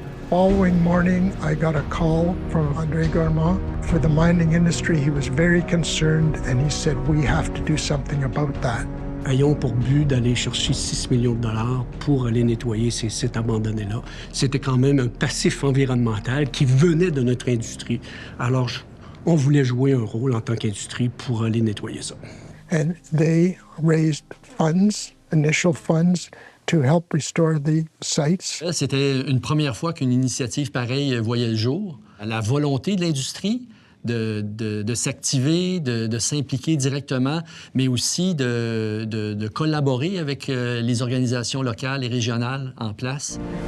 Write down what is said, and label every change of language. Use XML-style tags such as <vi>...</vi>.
<en>Following morning, I got a call from André Gourmand. For the mining industry, he was very concerned and he said, we have to do something about that.</en> <fr>Ayons pour but d'aller chercher 6 millions de dollars pour aller nettoyer ces sites abandonnés-là. C'était quand même un passif environnemental qui venait de notre industrie. Alors, on voulait jouer un rôle en tant qu'industrie pour aller nettoyer ça.</fr> <en>And they raised funds, initial funds, to help restore the sites.</en> <fr>C'était une première fois qu'une initiative pareille voyait le jour. La volonté de l'industrie de s'activer, de s'impliquer directement, mais aussi de collaborer avec les organisations locales et régionales en place.</fr>